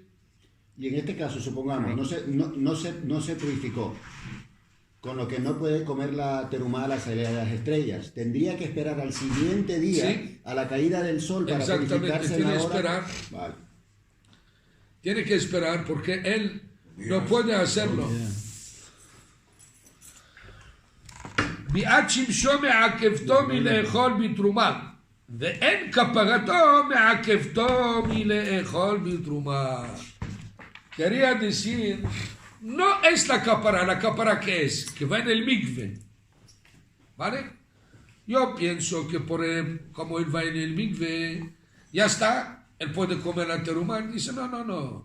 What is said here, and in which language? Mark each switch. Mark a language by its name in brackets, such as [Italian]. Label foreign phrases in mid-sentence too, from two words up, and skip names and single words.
[Spanish] Y en este caso, supongamos, no se purificó, con lo que no puede comer la terumá a la salida de las estrellas. Tendría que esperar al siguiente día, a la caída del sol, para purificarse. Tiene que hora. esperar. Vale. Tiene que esperar porque él no puede hacerlo. [Hebrew] ביאת שמשו מעכבתו מלאכול בתרומה, ואין כפרתו מעכבתו מלאכול בתרומה. [Spanish] Quería decir, no es la capara que es, que va en el mikve, ¿vale? Yo pienso que como él va en el mikve, ya está, él puede comer la terumá. Dice, no.